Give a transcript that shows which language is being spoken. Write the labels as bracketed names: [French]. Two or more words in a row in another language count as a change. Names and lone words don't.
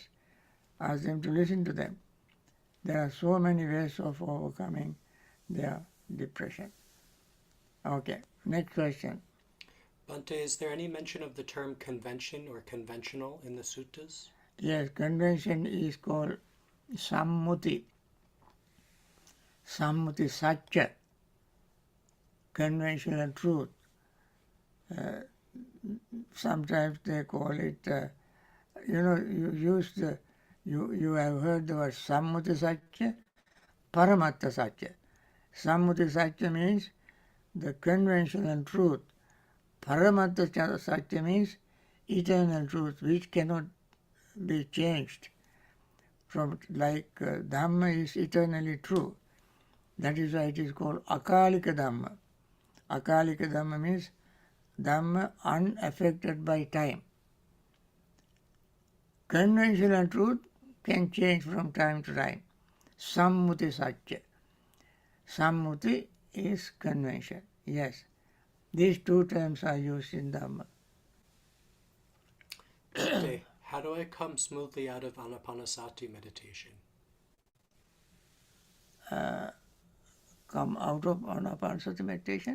[English] Ask them to listen to them. There are so many ways of overcoming their depression. Okay, next question. Bhante, is there any mention of the term convention or conventional in the suttas? Yes, convention is called sammuti. [Pali] Sammuti satya, [English] conventional truth. Sometimes they call it, you have heard the word [Pali] sammuti satya, paramatta satya. Sammuti satya [English] means the conventional truth. [Pali] Paramatta satya [English] means eternal truth, which cannot be changed. Dhamma is eternally true. That is why it is called [Pali] akalika Dhamma. Akalika Dhamma [English] means Dhamma unaffected by time. Conventional truth can change from time to time. [Pali] Sammuti satya. [English] Sammuti is convention. Yes. These two terms are used in Dhamma. Bhante, how do I come smoothly out of anapanasati meditation? Come out of anapanasati meditation?